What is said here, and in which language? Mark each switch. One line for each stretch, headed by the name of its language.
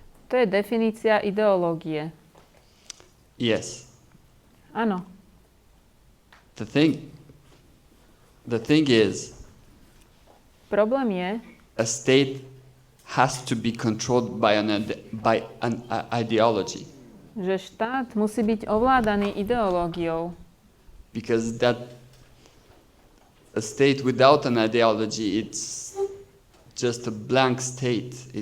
Slovak: To je definícia ideológie.
English: Yes.
Slovak: Áno.
English: The thing is,
Slovak: Problém je,
English: a state has to be controlled by an ideology.
Slovak: že štát musí byť ovládaný ideológiou.
English: Because a state without an ideology, it's just a blank state.